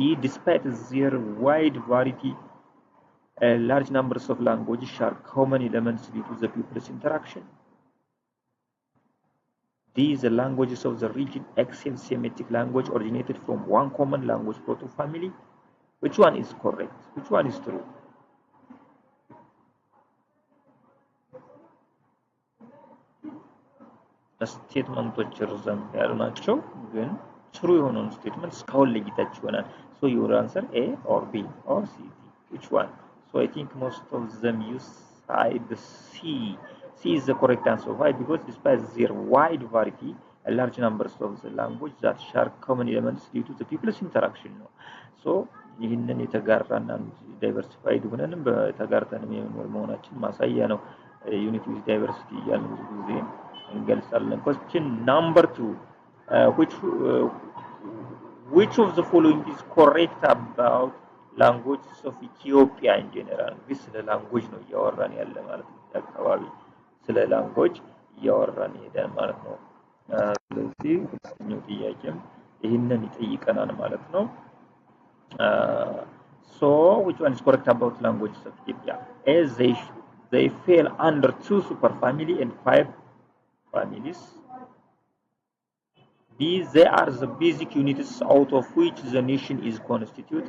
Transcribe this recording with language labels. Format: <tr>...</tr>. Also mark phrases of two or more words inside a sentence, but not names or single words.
<en>Despite their wide variety, large numbers of languages share common elements due to the people's interaction. D. The languages of the region, except Semitic language, originated from one common language proto-family. Which one is correct? Which one is true?</en> <am>ስቴትመንቶች ርዘም ያሉ ናቸው ግን ትሩ የሆነውን ስቴትመንት እስካሁን ለይታችሁ ይሆናል።</am> <en>so your answer A or B or C. Which one? So I think most of them use side C. C is the correct answer. Why? Because despite their wide variety, a large numbers of the language that share common elements due to the people's interaction ነው። so</en> <am>ይህንን የተጋራና ዳይቨርሲፋይድ ሆነንም በተጋርተንም የምንኖር መሆናችን ማሳያ ነው።</am> <en>unity with diversity</en> <am>እያልን ብዙ ጊዜ እንገልጻለን።</am> <en>question number 2 which of the following is correct about languages of Ethiopia in general?</en> <am>እንግዲህ ስለ ላንጉዌጅ ነው እያወራን ያለ ማለት ነው። አካባቢ ስለ ላንጉዌጅ እያወራን ሄደን ማለት ነው። ስለዚህ ሁለተኛው ጥያቄም ይህንን ይጠይቀናል ማለት ነው።</am> <en>so which one is correct about languages of Ethiopia? As they fell under 2 superfamily and 5 families. B. They are the basic units out of which the nation is constituted.</en>